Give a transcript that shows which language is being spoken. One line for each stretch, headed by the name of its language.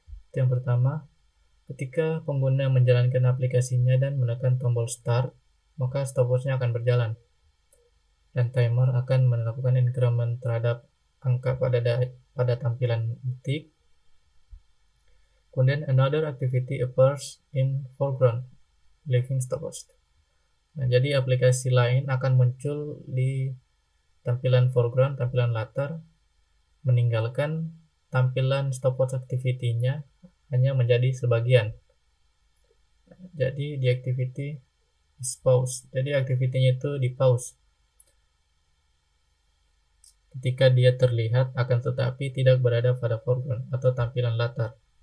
Indonesian: Itu yang pertama, ketika pengguna menjalankan aplikasinya dan menekan tombol start, maka stopwatch-nya akan berjalan dan timer akan melakukan increment terhadap angka pada tampilan detik.
English: Kemudian another activity appears in foreground, leaving stopwatch.
Indonesian: Nah, jadi aplikasi lain akan muncul di tampilan foreground, tampilan latar, meninggalkan tampilan stopwatch activity-nya hanya menjadi sebagian. Jadi di
English: activity is pause.
Indonesian: Jadi activity-nya itu di pause ketika dia terlihat, akan tetapi tidak berada pada foreground atau tampilan latar.